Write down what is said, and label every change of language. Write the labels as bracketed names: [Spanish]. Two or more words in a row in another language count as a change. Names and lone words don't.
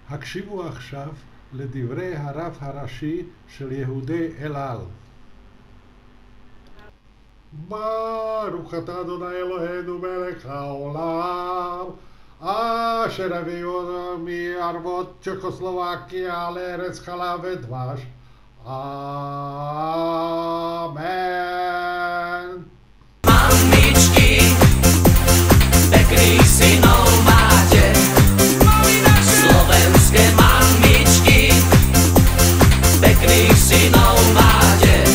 [Hebrew] הקשיבו עכשיו לדברי הרב הראשי של יהודי אל על. ברוך אתה אדוני אלוהינו מלך העולם, אשר הביאו מערבות צ'כוסלובקיה לארץ חלב ודבש. Amen. [Slovak] Mamičky, pekných synov máte, slovenské mamičky, pekných synov máte.